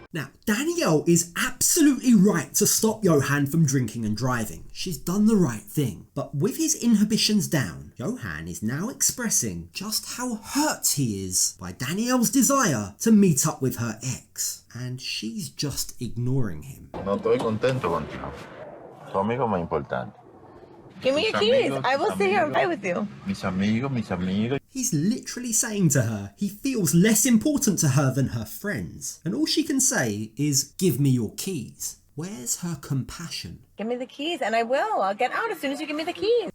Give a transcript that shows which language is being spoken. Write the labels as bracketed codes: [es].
[en] Now, Danielle is absolutely right to stop Yohan from drinking and driving. She's done the right thing. But with his inhibitions down, Yohan is now expressing just how hurt he is by Danielle's desire to meet up with her ex. And she's just ignoring him. [es] No estoy contento contigo. Tu amigo más importante. [en] Give me your keys. I will sit here and play with you. [es] Mis amigos. [en] He's literally saying to her he feels less important to her than her friends. And all she can say is, give me your keys. Where's her compassion? Give me the keys and I will. I'll get out as soon as you give me the keys.